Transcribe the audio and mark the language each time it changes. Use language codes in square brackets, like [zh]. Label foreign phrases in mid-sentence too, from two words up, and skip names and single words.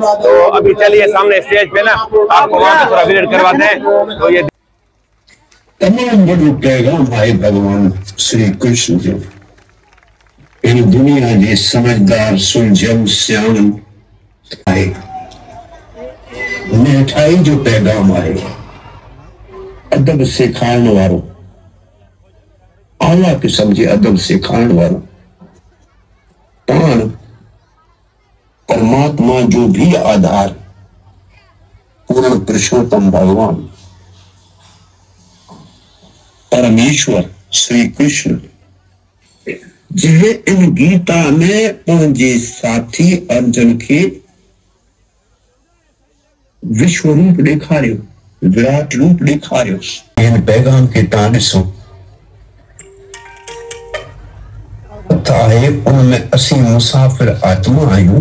[hi] तो अभी चलिए सामने स्टेज पे ना आपको वहाँ पे थोड़ा विजिट करवाते हैं। तो ये [sd] तमाम बड़ो पैगाम आए भगवान श्री कृष्ण जो इन दुनिया जे समझदार सुलझम सियाणन आए, मिठाई जो पैगाम आए, अदब सिखाइण वारो, आला किस्म जे अदब सिखाइण वारो पाण परमात्मा जो भी आधार पूर्ण पुरुषोत्तम भगवान परमेश्वर श्री कृष्ण जे इन गीता में पंहिंजे साथी अर्जुन के विश्व रूप ॾेखारियो, विराट रूप ॾेखारियो। इन पैगाम के ताने सो आहे आहे उनमें असीं मुसाफ़िर आत्मा आहियूं।